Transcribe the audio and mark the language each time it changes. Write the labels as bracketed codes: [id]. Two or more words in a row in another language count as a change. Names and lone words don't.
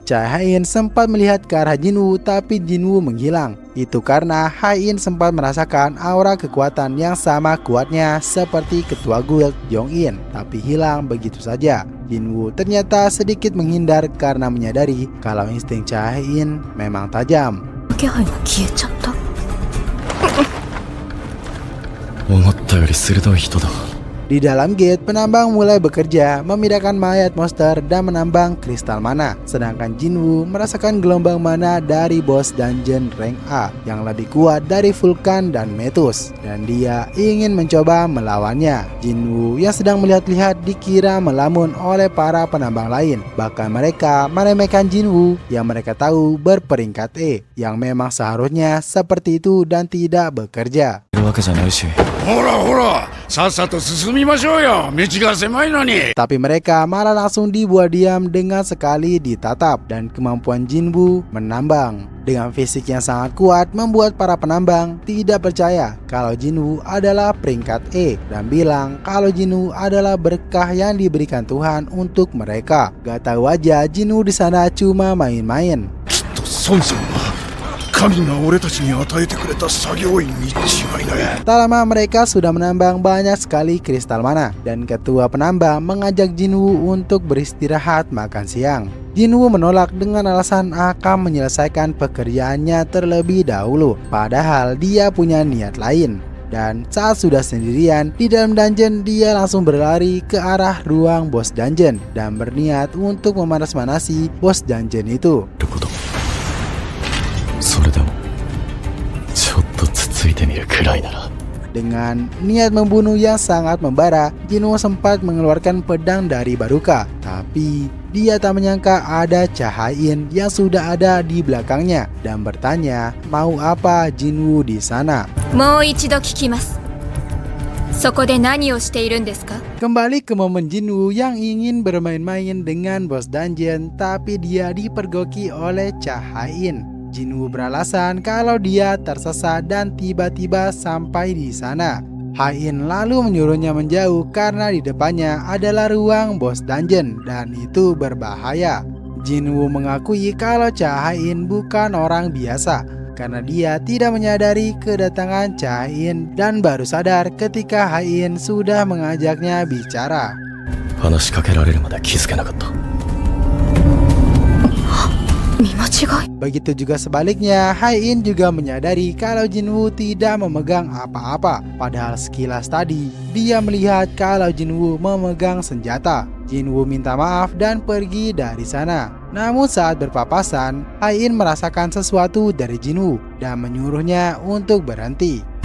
[id] Cha Hai-in sempat melihat ke arah Jinwoo, tapi Jinwoo menghilang. Itu karena Hai-in sempat merasakan aura kekuatan yang sama kuatnya seperti ketua guild Jong-in, tapi hilang begitu saja. Jinwoo ternyata sedikit menghindar karena menyadari kalau insting Cha Hai-in memang tajam. [ja] 気配が消えちゃった。思ったより鋭い人だ。 [id] Di dalam gate, penambang mulai bekerja memindahkan mayat monster dan menambang kristal mana. Sedangkan Jinwoo merasakan gelombang mana dari bos dungeon rank A yang lebih kuat dari Vulkan dan Metus, dan dia ingin mencoba melawannya. Jinwoo yang sedang melihat-lihat dikira melamun oleh para penambang lain. Bahkan mereka meremehkan Jinwoo yang mereka tahu berperingkat E, yang memang seharusnya seperti itu dan tidak bekerja. [ja] いるわけじゃないし。ほらほら、さっさと進みましょうよ。道が狭いのに。 [id] Tapi mereka malah langsung dibuat diam dengan sekali ditatap, dan kemampuan Jinwoo menambang dengan fisik yang sangat kuat membuat para penambang tidak percaya kalau Jinwoo adalah peringkat E dan bilang kalau Jinwoo adalah berkah yang diberikan Tuhan untuk mereka. Gak tahu aja Jinwoo di sana cuma main-main. [ja] きっと孫さんは神が俺たちに与えてくれた作業員に違いない。 [id] Tak lama mereka sudah menambang banyak sekali kristal mana, dan ketua penambang mengajak Jinwoo untuk beristirahat makan siang. Jinwoo menolak dengan alasan akan menyelesaikan pekerjaannya terlebih dahulu, padahal dia punya niat lain. Dan saat sudah sendirian di dalam dungeon, dia langsung berlari ke arah ruang bos dungeon dan berniat untuk memanas-manasi bos dungeon itu. [ja] それでもちょっとつついてみるくらいなら。 [id] Dengan niat membunuh yang sangat membara, Jinwoo sempat mengeluarkan pedang dari Baruka. Tapi dia tak menyangka ada Cha Hai-in yang sudah ada di belakangnya dan bertanya mau apa Jinwoo di sana. [ja] もう一度聞きます。そこで何をしているんですか？ [id] Kembali ke momen Jinwoo yang ingin bermain-main dengan bos dungeon, tapi dia dipergoki oleh Cha Hai-in. Jinwoo beralasan kalau dia tersesat dan tiba-tiba sampai di sana. Hai-in lalu menyuruhnya menjauh karena di depannya adalah ruang bos dungeon dan itu berbahaya. Jinwoo mengakui kalau Cha Hai-in bukan orang biasa karena dia tidak menyadari kedatangan Cha Hai-in dan baru sadar ketika Hai-in sudah mengajaknya bicara. [ja] 話しかけられるまで気づけなかった。 [id] Begitu juga sebaliknya, Hai-in juga menyadari kalau Jinwoo tidak memegang apa-apa. Padahal sekilas tadi, dia melihat kalau Jinwoo memegang senjata. Jinwoo minta maaf dan pergi dari sana. Namun saat berpapasan, Hai-in merasakan sesuatu dari Jinwoo dan menyuruhnya untuk berhenti.